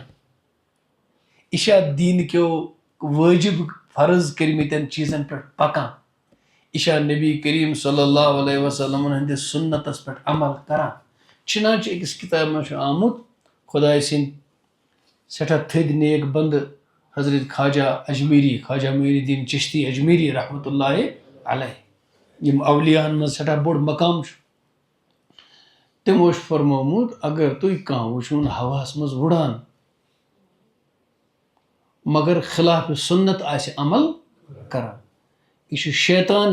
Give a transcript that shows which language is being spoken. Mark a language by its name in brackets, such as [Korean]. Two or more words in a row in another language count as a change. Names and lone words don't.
[Kashmiri] یہِ چھا دیٖنکیو وٲجِب فرض کٔرمٕتٮ۪ن چیٖزن پٮ۪ٹھ پکان. یہِ چھا نبی کریم [Arabic] صلی اللہ علیہ وسلمن [Kashmiri] ہٕنٛدِس سُنتس پٮ۪ٹھ عمل کران. چِنانچہِ أکِس کِتابہِ منٛز چھُ آمُت خۄداے سٕنٛدۍ سٮ۪ٹھاہ تھٔدۍ نیک بنٛدٕ حضرت خواجہ معین الدین چشتی اجمیری [Arabic] رحمتہ اللہ علیہ [Kashmiri] یِم اولیاہن منٛز سٮ۪ٹھاہ بوٚڑ مقام چھُ. تِمو چھُ فرمومُت اگر تُہۍ کانٛہہ وٕچھوُن ہواہس منٛز وُڑان مگر خلاف سُنت آسہِ عمل کران یہِ چھُ شیطان.